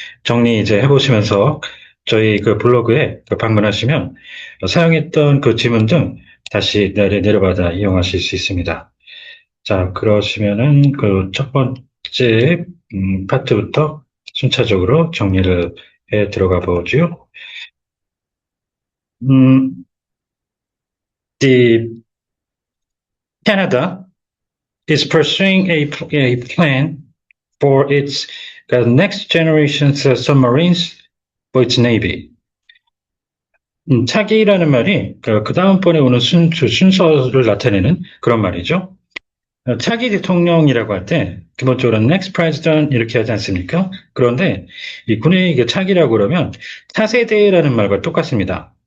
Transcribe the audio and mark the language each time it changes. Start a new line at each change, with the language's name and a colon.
Korean: 정리 이제 해보시면서 저희 그 블로그에 방문하시면 사용했던 그 지문 등 다시 내려받아 이용하실 수 있습니다. 자, 그러시면은 그 첫 번째 파트부터 순차적으로 정리를 해 들어가 보죠.
English: 음, the Canada is pursuing a plan for its next generation submarines for its navy.
Korean: 차기라는 말이 그 다음번에 오는 순서를 나타내는 그런 말이죠. 차기 대통령이라고 할 때 기본적으로 next president 이렇게 하지 않습니까? 그런데 이 군의 이게 차기라고 그러면 차세대라는 말과 똑같습니다.